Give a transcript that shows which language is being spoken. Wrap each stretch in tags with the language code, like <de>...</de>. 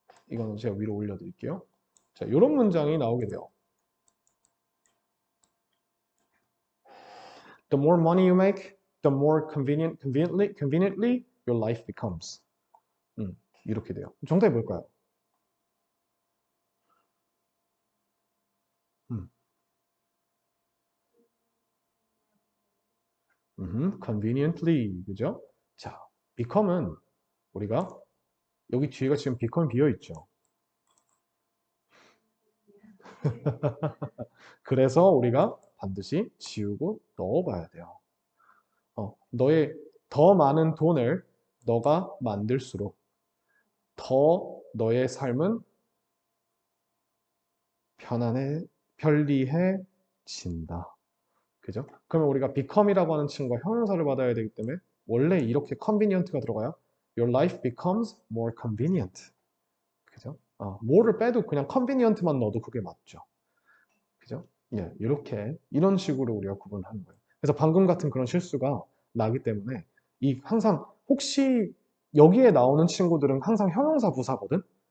<ko>이거는 제가 위로 올려드릴게요. 자, 이런 문장이 나오게 돼요.</ko> <en>The more money you make, the more conveniently your life becomes.</en> <ko>이렇게 돼요. 정답이 뭘까요? conveniently, 그죠? 자, become은 우리가 여기 뒤에가 지금 become 비어 있죠. 그래서 우리가 반드시 지우고 넣어봐야 돼요. 너의 더 많은 돈을 너가 만들수록 더 너의 삶은 편리해진다. 그죠? 그러면 우리가 become이라고 하는 친구가 형용사를 받아야 되기 때문에 원래 이렇게 convenient가 들어가요.</ko> <en>Your life becomes more convenient.</en> <ko>그죠? more를 빼도 그냥 convenient만 넣어도 그게 맞죠. 그죠? 예, 이런 식으로 우리가 구분하는 거예요. 그래서 방금 같은 그런 실수가 나기 때문에 항상 혹시 여기에 나오는 친구들은 항상 형용사 부사거든?</ko>